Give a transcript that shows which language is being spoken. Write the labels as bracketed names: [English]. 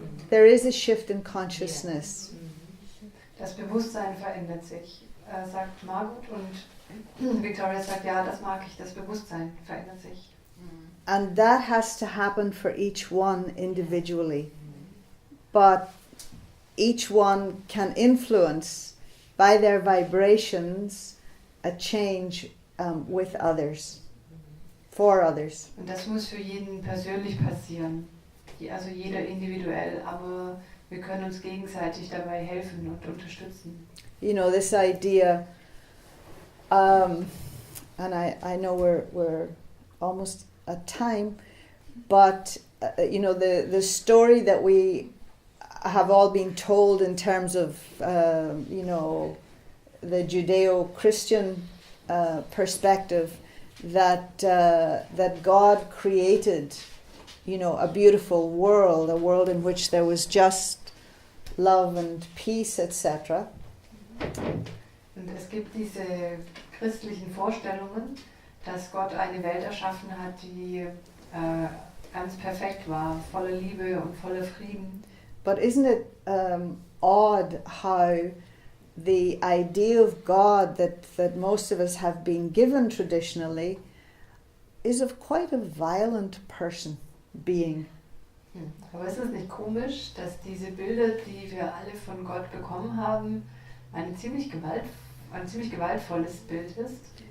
[English] There is a shift in consciousness. [German] Das Bewusstsein verändert sich, sagt Margot, und Victoria sagt, ja, das mag ich, das Bewusstsein verändert sich. [English] And that has to happen for each one individually. But each one can influence by their vibrations a change with others, for others. [German] Und das muss für jeden persönlich passieren, also jeder individuell, aber wir können uns gegenseitig dabei helfen und unterstützen. [English] You know, this idea, and I know we're almost at time, but you know, the story that we have all been told in terms of you know, the Judeo-Christian perspective, that God created, you know, a beautiful world, a world in which there was just love and peace, etc. [German] Und es gibt diese christlichen Vorstellungen, dass Gott eine Welt erschaffen hat, die ganz perfekt war, voller Liebe und voller Frieden. [English] But isn't it odd how the idea of God that most of us have been given traditionally is of quite a violent being. [German] Aber ist es nicht komisch, dass diese Bilder, die wir alle von Gott bekommen haben, ein ziemlich gewaltvolles Bild ist?